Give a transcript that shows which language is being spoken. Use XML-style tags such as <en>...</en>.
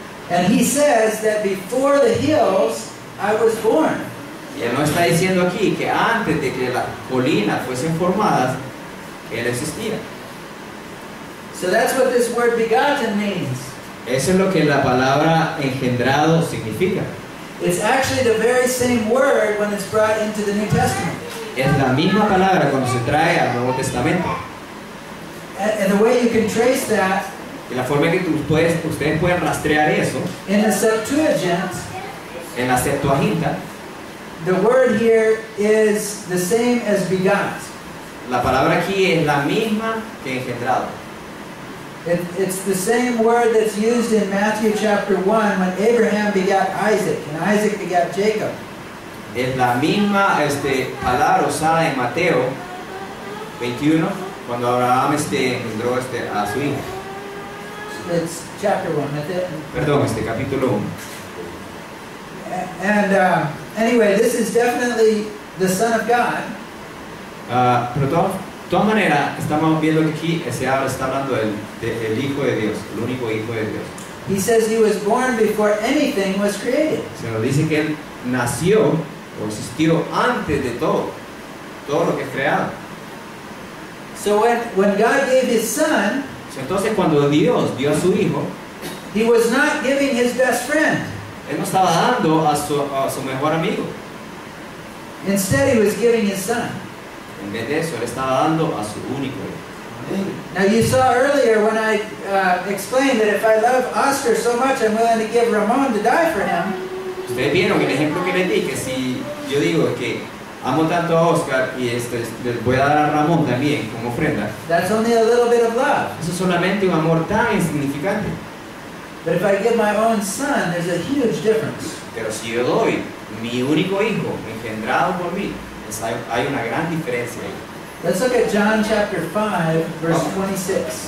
<en>And he says that before the hills I was born.</en> <es>Y él no está diciendo aquí que antes de que las colinas fuesen formadas, él existía.</es> <en>So that's what this word begotten means.</en> <es>Eso es lo que la palabra engendrado significa.</es> <en>It's actually the very same word when it's brought into the New Testament.</en> <es>Es la misma palabra cuando se trae al Nuevo Testamento.</es> <en>And the way you can trace that</en> <es>Y la forma en que ustedes pueden rastrear eso,</es> <en>in the Septuagint,</en> <es>en la Septuaginta,</es> <en>the word here is the same as begot.</en> <es>la palabra aquí es la misma que engendrado.</es> <en>It's the same word that's used in Matthew chapter 1 when Abraham begot Isaac and Isaac begot Jacob.</en> <es>Es la misma palabra usada en Mateo 21 cuando Abraham engendró a su hijo.</es> <en>It's chapter 1.</en> <es>Perdón, capítulo 1.</es> <en>And anyway, this is definitely the Son of God.</en> <es>Pero de todas maneras, estamos viendo que aquí está hablando del Hijo de Dios, el único Hijo de Dios.</es> <en>He says he was born before anything was created.</en> <es>Se nos dice que Él nació o existió antes de todo lo que es creado.</es> <en>So when God gave his Son,</en> <es>Entonces cuando Dios dio a su Hijo,</es> <en>he was not giving his best friend.</en> <es>Él no estaba dando a su mejor amigo.</es> <en>Instead, he was giving his Son.</en> <es>En vez de eso, Él estaba dando a su único Hijo.</es> <en>Now you saw earlier when I explained that if I love Oscar so much, I'm willing to give Ramon to die for him.</en> <es>Ustedes vieron el ejemplo que les di, que si yo digo que amo tanto a Oscar y les voy a dar a Ramón también como ofrenda,</es> <en>That's only a little bit of love.</en> <es>eso es solamente un amor tan insignificante.</es> <en>But if I give my own son, there's a huge difference.</en> <es>Pero si yo doy mi único hijo engendrado por mí, hay una gran diferencia ahí.</es> <en>Let's look at John chapter 5, verse 26.</en>